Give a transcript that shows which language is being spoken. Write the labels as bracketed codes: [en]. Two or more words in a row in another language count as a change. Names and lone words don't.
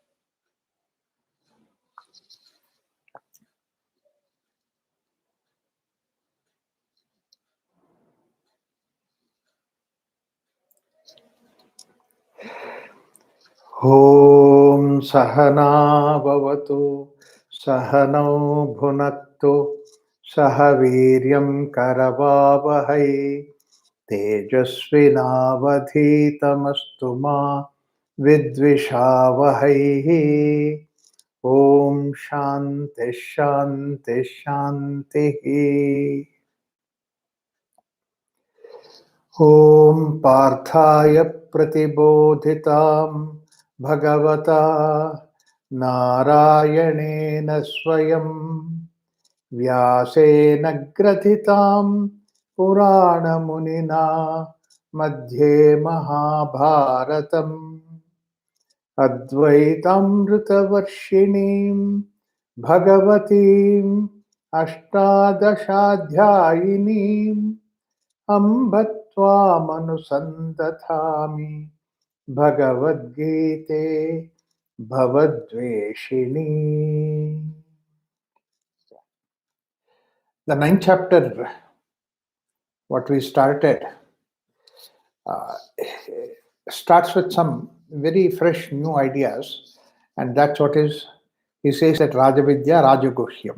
[sa] ಓಂ ಸಹನಾ ಭವತು ಸಹನೌ ಭುನಕ್ತು ಸಹ ವೀರ್ಯಂ ಕರವಾವಹೈ ತೇಜಸ್ವಿನಾವಧೀತಮಸ್ತು ಮಾ ವಿದ್ವಿಷಾವಹೈ. ಓಂ ಶಾಂತಿ ಶಾಂತಿ ಶಾಂತಿ. ಓಂ ಪಾರ್ಥಾಯ ಪ್ರತಿಬೋಧಿತಾಂ ಭಗವತಾ ನಾರಾಯಣೇನ ಸ್ವಯಂ ವ್ಯಾಸೇನ ಗ್ರಥಿತಾಂ ಪುರಾಣಮುನಿನಾ ಮಧ್ಯೆ ಮಹಾಭಾರತಂ ಅದ್ವೈತಾಮೃತವರ್ಷಿಣೀಂ ಭಗವತೀಂ ಅಷ್ಟಾದಶಾಧ್ಯಾಯಿನೀಂ ಅಂಬ ತ್ವಾಮನುಸಂದಧಾಮಿ ಭಗವದ್ಗೀತೆ ಭವದ್ವೇಷಿಣಿ. [en] The ninth chapter, what we started, starts with some very fresh new ideas, and that's what is, he says that [sa] राजविद्या राजगुह्यम्.